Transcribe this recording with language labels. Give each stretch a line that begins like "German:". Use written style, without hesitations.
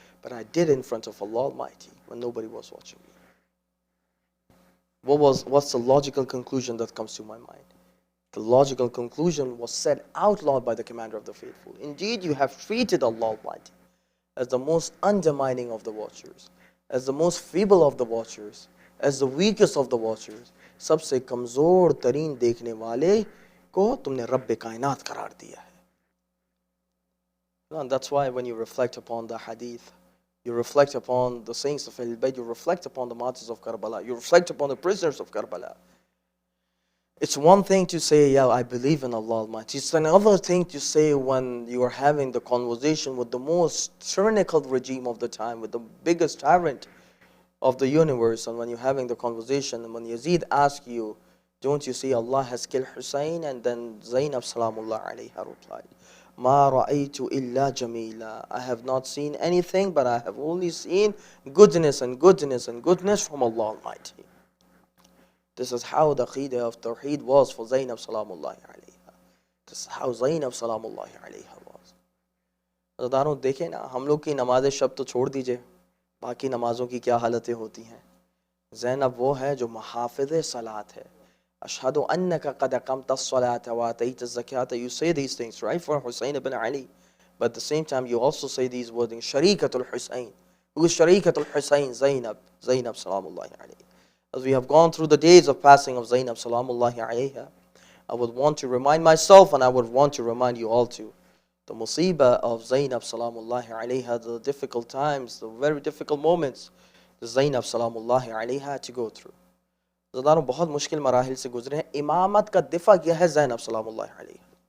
English: But I did it in front of Allah Almighty when nobody was watching me. What's the logical conclusion that comes to my mind? The logical conclusion was said out loud by the commander of the faithful. Indeed, you have treated Allah Almighty as the most undermining of the watchers, as the most feeble of the watchers, as the weakest of the watchers.
Hindi: सबसे कमज़ोर तरीन देखने वाले को तुमने रब्बे कायनात करार दिया है.
English: And that's why when you reflect upon the hadith, you reflect upon the saints of Ahlul Bayt, you reflect upon the martyrs of Karbala, you reflect upon the prisoners of Karbala. It's one thing to say, yeah, I believe in Allah Almighty. It's another thing to say when you are having the conversation with the most tyrannical regime of the time, with the biggest tyrant of the universe, and when you're having the conversation, and when Yazid asks you, don't you see Allah has killed Hussein? And then Zainab Salamullah alayha replied,
Arabic: Ma ra'aytu illa jamila.
English: I have not seen anything, but I have only seen goodness and goodness and goodness from Allah Almighty. This is how the Qidah of Tawheed was for Zainab Salamullahi alayha. This is how Zainab Salamullahi alayha was.
Hindi: अज़दारों देखें ना, हम लोग की नमाज़ शब तो छोड़ दीजिए, बाकी नमाज़ों की क्या हालतें होती हैं. ज़ैनब वो है जो मुहाफ़िज़ सलात है.
Arabic: अशहदु अन्नका क़द अक़मता अस्सलात व आतैता ज़कात.
English: You say these things, right, for Hussein ibn Ali. But at the same time, you also say these words, Sharikatul Hussein. Who is Sharikatul Hussein? Zainab Salamullahi alayha. As we have gone through the days of passing of Zainab Salamullahi alayha, I would want to remind myself, and I would want to remind you all too, the musibah of Zainab Salamullahi alayha, the difficult times, the very difficult moments that Zainab Salamullahi alayha had to go through.
Hindi: ज़दारों बहुत मुश्किल मराहिल से गुजरे हैं. इमामत का दिफा किया है ज़ैनब सलामुल्लाह अलैहा.